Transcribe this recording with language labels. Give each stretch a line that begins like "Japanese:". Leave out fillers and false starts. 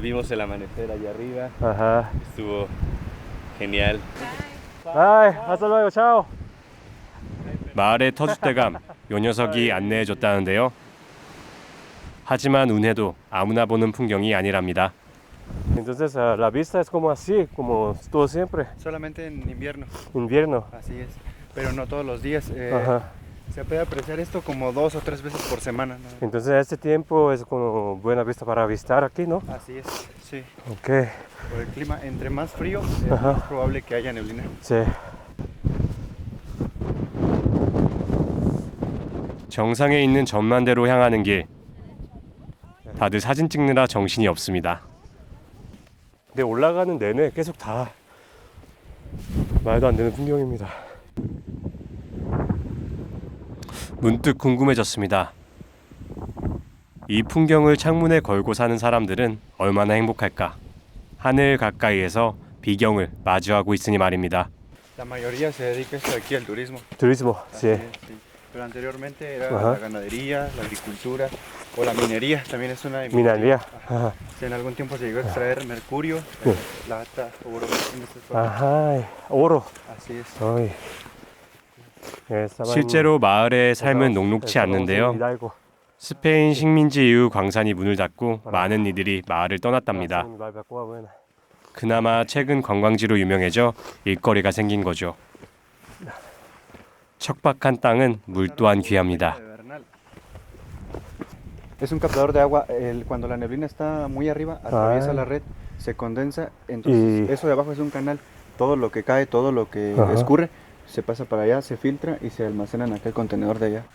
Spanish: Vimos el amanecer allá arriba. 아하. Estuvo genial. 아이, hasta luego, chao.
Korean: 마을의 터줏대감 요 녀석이 안내해 줬다는데요. 하지만 운해도 아무나 보는 풍경이 아니랍니다.
Spanish: Entonces la vista es como así, como todo siempre. Solamente en invierno. Invierno. Así es. Pero no todos los días. Ajá. Se puede apreciar esto como 2 o 3 veces por semana, ¿no? Entonces este tiempo es como buena vista para avistar aquí, ¿no? Así es, sí. Okay. Por el clima, entre más frío, es Ajá. más probable que haya neblina.
Korean: 네. 정상에 있는 전만대로 향하는 길. 다들 사진 찍느라 정신이 없습니다. 근데 올라가는 내내 계속 다 말도 안 되는 풍경입니다. 문득 궁금해졌습니다. 이 풍경을 창문에 걸고 사는 사람들은 얼마나 행복할까? 하늘 가까이에서 비경을 마주하고 있으니 말입니다.
Spanish: La mayoría se dedica esto aquí al turismo. turismo, Así es, sí. Pero anteriormente era Ajá. la ganadería, la agricultura o la minería. También es una
Korean: 미나리아.
Spanish: Sí, en algún tiempo se llegó a extraer mercurio, Sí. plata, oro. En estas zonas.
Korean: 아하, 오로.
Spanish: Así es. 어이.
Korean: 실제로 마을의 삶은 녹록치 않는데요. 스페인 식민지 이후 광산이 문을 닫고 많은 이들이 마을을 떠났답니다. 그나마 최근 관광지로 유명해져 일거리가 생긴 거죠. 척박한 땅은 물 또한 귀합니다.
Spanish: Es un captador de agua. Cuando la neblina está muy arriba, atraviesa la red, se condensa. Entonces, eso de abajo es un canal. Todo lo que cae, todo lo que escurre, se pasa para allá, se filtra y se almacena en aquel contenedor de allá.